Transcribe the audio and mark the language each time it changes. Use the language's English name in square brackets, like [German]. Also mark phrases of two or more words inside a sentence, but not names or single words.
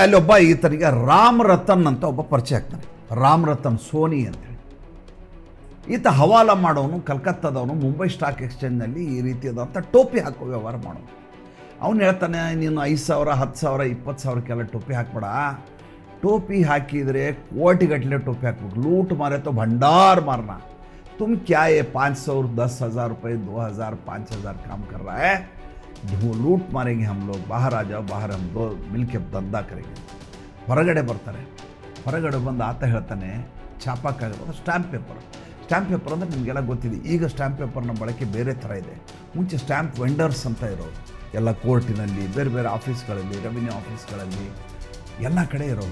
[Kannada] ಅಲ್ಲಿ ಒಬ್ಬ ಈತನಿಗೆ ರಾಮ್ ರತನ್ ಅಂತ ಒಬ್ಬ ಪರಿಚಯ ಆಗ್ತಾನೆ, ರಾಮ್ ರತನ್ ಸೋನಿ ಅಂತೇಳಿ. ಈತ ಹವಾಲ ಮಾಡೋನು, ಕಲ್ಕತ್ತಾದವನು, ಮುಂಬೈ ಸ್ಟಾಕ್ ಎಕ್ಸ್ಚೇಂಜ್ನಲ್ಲಿ ಈ ರೀತಿಯಾದಂಥ ಟೋಪಿ ಹಾಕೋ ವ್ಯವಹಾರ ಮಾಡೋನು. ಅವನು ಹೇಳ್ತಾನೆ, ನೀನು 5,000 10,000 20,000ಕ್ಕೆಲ್ಲ ಟೋಪಿ ಹಾಕ್ಬೇಡ, ಟೋಪಿ ಹಾಕಿದ್ರೆ ಕೋಟಿಗಟ್ಟಲೆ ಟೋಪಿ ಹಾಕಬೇಕು, [Hindi] लूट मारे तो भंडार मारना, तुम क्या ये 500 10,000 रुपये 2,000 5,000 काम कर रहा है, लूट मारेंगे हम लोग, बाहर आ जाओ, बाहर हम दो मिलके धंधा करेंगे. [Kannada] ಹೊರಗಡೆ ಬರ್ತಾರೆ, ಹೊರಗಡೆ ಬಂದು ಆತ ಹೇಳ್ತಾನೆ ಛಾಪಕ್ಕಾಗಿರೋದು ಸ್ಟ್ಯಾಂಪ್ ಪೇಪರ್ ಅಂದರೆ ನಿಮಗೆಲ್ಲ ಗೊತ್ತಿದೆ. ಈಗ ಸ್ಟ್ಯಾಂಪ್ ಪೇಪರ್ನ ಬಳಕೆ ಬೇರೆ ಥರ ಇದೆ. ಮುಂಚೆ ಸ್ಟ್ಯಾಂಪ್ ವೆಂಡರ್ಸ್ ಅಂತ ಇರೋದು, ಎಲ್ಲ ಕೋರ್ಟಿನಲ್ಲಿ, ಬೇರೆ ಬೇರೆ ಆಫೀಸ್ಗಳಲ್ಲಿ, ರೆವಿನ್ಯೂ ಆಫೀಸ್ಗಳಲ್ಲಿ ಎಲ್ಲ ಕಡೆ ಇರೋದು.